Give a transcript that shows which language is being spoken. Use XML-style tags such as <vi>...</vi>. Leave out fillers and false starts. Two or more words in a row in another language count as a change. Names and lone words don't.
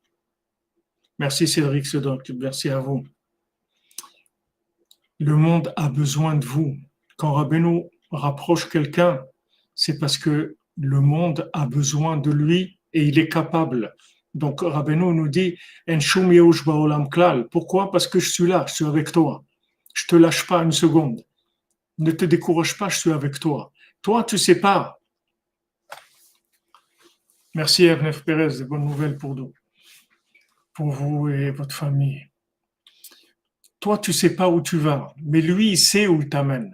<fr>Merci Cédric Sedok, merci à vous. Le monde a besoin de vous. Quand Rabbeinu rapproche quelqu'un, c'est parce que le monde a besoin de lui et il est capable. Donc Rabbeinu nous dit</fr> <he>אין שום ייאוש בעולם כלל.</he> <fr>Pourquoi? Parce que je suis là, je suis avec toi. Je te lâche pas une seconde. Ne te décourage pas, je suis avec toi. Toi, tu sais pas. Merci Ernest Pérez, de bonnes nouvelles pour nous, pour vous et votre famille. Toi, tu sais pas où tu vas, mais lui, il sait où il t'amène.</fr>